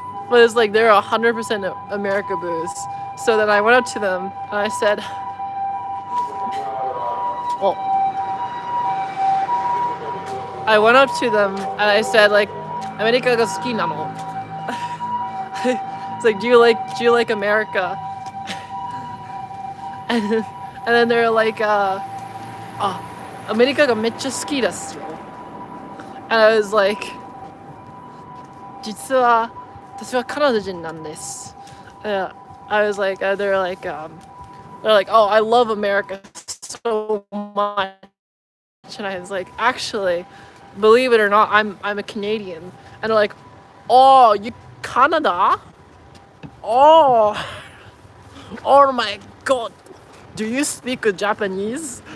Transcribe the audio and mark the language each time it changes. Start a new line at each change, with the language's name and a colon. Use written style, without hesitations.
English: But it's like they're 100% America boos. So then I went up to them and I said, well, I went up to them and I said like,
Japanese: America ga suki nano?
English: It's like, do you like America? And then they're like,
Japanese: America ga meccha suki desu yo.
English: And I was like,
Japanese: 実は私はカナダ人なんです。
English: I was like, they're like, oh, I love America so much, and I was like, actually, believe it or not, I'm a Canadian, and they're like, oh, you Canada? Oh, oh my God, do you speak Japanese?